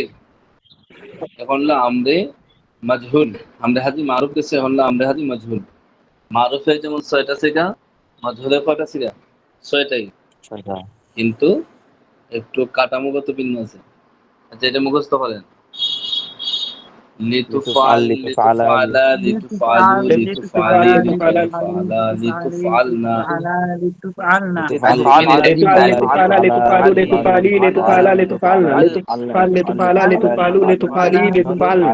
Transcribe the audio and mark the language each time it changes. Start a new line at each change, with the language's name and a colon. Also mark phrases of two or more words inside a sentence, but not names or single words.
Bangla: এখন হলো
Arabic: أمر مجهول. أمر حاضر معروف
Bangla: গেছে, এখন হলো
Arabic: أمر حاضر مجهول.
Bangla: মারুফের যেমন ৬টা সিগা, মাজহুলের কয়টা সিগা? ৬টাই। কিন্তু একটু কাঠামোগত ভিন্ন আছে। আচ্ছা, এটা মুখস্থ করেন।
Arabic: لتفعل، لتفعلا، لتفعلوا، لتفعلي، لتفعلا، لتفعلن. لتفعلن. لتفعل، لتفعلا، لتفعلوا، لتفعلي، لتفعلا، لتفعلن. لتفعل، لتفعلا، لتفعلوا، لتفعلي، لتفعلن.